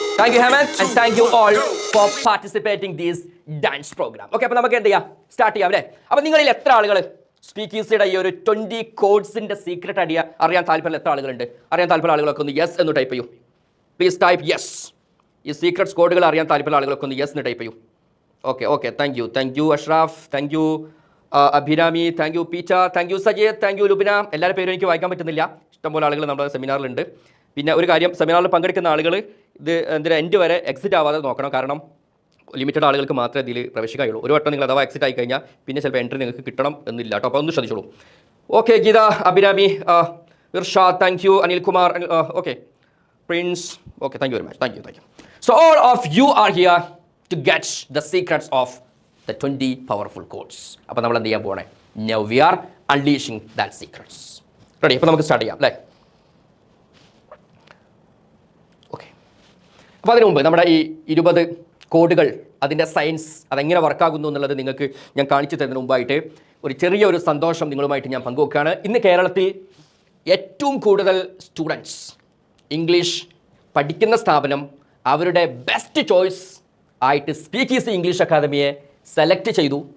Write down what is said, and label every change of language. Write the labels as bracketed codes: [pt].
[en] Thank you, Hemant, and thank you all for participating in this dance program. [ml] Okay, അപ്പോൾ നമുക്ക് എന്ത് ചെയ്യാം, start ചെയ്യാം അല്ലേ? അപ്പോൾ നിങ്ങളിൽ എത്ര ആളുകൾ സ്പീക്കീസിയുടെ ഈ ഒരു 20 കോഡ്സിൻ്റെ സീക്രട്ട് അറിയാൻ താല്പര്യം എത്ര ആളുകളുണ്ട്? അറിയാൻ താല്പര്യം ആളുകളൊക്കെ ഒന്ന് യെസ് എന്ന് ടൈപ്പ് ചെയ്യൂ. [en] Please type yes. [ml] ഈ സീക്രട്സ് കോഡുകൾ അറിയാൻ താല്പര്യം ആളുകളൊക്കെ ഒന്ന് യെസ് എന്ന് ടൈപ്പ് ചെയ്യൂ. [en] Okay, thank you Ashraf, thank you Abhirami, thank you Peecha, thank you Sajeed, thank you Lubina. [ml] എല്ലാവരും പേരും എനിക്ക് വായിക്കാൻ പറ്റുന്നില്ല, ഇഷ്ടംപോലെ ആളുകൾ നമ്മുടെ സെമിനാറിലുണ്ട്. പിന്നെ ഒരു കാര്യം, സെമിനാറിൽ പങ്കെടുക്കുന്ന ആളുകൾ ഇത് എന്തിനാ എൻഡ് വരെ എക്സിറ്റ് ആവാതെ നോക്കണം. കാരണം ലിമിറ്റഡ് ആളുകൾക്ക് മാത്രമേ ഇതിൽ പ്രവേശിക്കുകയുള്ളൂ. ഒരു വട്ടം നിങ്ങൾ അഥവാ എക്സിറ്റ് ആയി കഴിഞ്ഞാൽ പിന്നെ ചിലപ്പോൾ എൻട്രി നിങ്ങൾക്ക് കിട്ടണം എന്നില്ല കേട്ടോ. അപ്പോൾ ഒന്ന് ശ്രദ്ധിച്ചോളൂ. [en] Okay, Geetha, Abhirami, Irshad, thank you, Anilkumar, okay, Prince, okay, thank you very much, thank you. So all of you are here to get the secrets of the 20 powerful codes. [ml] അപ്പോൾ നമ്മൾ എന്ത് ചെയ്യാൻ പോകണേ? [en] Now we are unleashing that secrets. Ready? [ml] അപ്പോൾ നമുക്ക് start ചെയ്യാം അല്ലേ? Okay, അപ്പോൾ അതിനു മുമ്പ് നമ്മുടെ ഈ 20 കോഡുകൾ, അതിൻ്റെ സയൻസ് അതെങ്ങനെ വർക്കാകുന്നു എന്നുള്ളത് നിങ്ങൾക്ക് ഞാൻ കാണിച്ചു തരുന്നതിന് മുമ്പായിട്ട് ഒരു ചെറിയൊരു സന്തോഷം നിങ്ങളുമായിട്ട് ഞാൻ പങ്കുവെക്കുകയാണ്. ഇന്ന് കേരളത്തിൽ ഏറ്റവും കൂടുതൽ സ്റ്റുഡൻസ് ഇംഗ്ലീഷ് പഠിക്കുന്ന സ്ഥാപനം അവരുടെ ബെസ്റ്റ് ചോയ്സ് ആയിട്ട് സ്പീക്ക് ഈസി ഇംഗ്ലീഷ് അക്കാദമിയെ സെലക്ട് ചെയ്തു.